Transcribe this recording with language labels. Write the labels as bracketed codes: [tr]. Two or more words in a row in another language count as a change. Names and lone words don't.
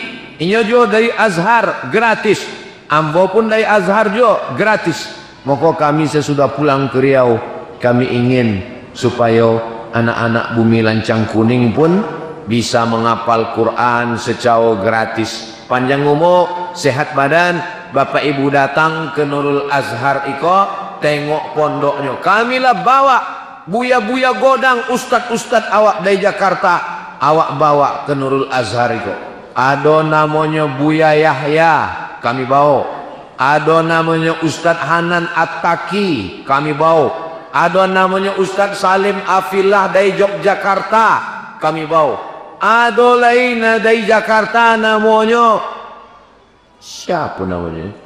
[id] Ini juga dari Azhar gratis. Ambo pun dari Azhar juga gratis. Maka kami sesudah pulang ke Riau, kami ingin supaya anak-anak bumi lancang kuning pun bisa menghafal Quran secara gratis. [min] Panjang umur, sehat badan, bapak ibu datang ke Nurul Azhar iko, tengok pondoknya. Kamilah bawa buya-buya godang, ustad-ustad awak dari Jakarta, awak bawa ke Nurul Azhar iko. [id] Ada namanya Buya Yahya, kami bawa. Ada namanya Ustadz Hanan At-Taki, kami bawa. Ada namanya Ustadz Salim Afillah dari Yogyakarta, kami bawa. Ada lain dari Jakarta namanya siapa namanya?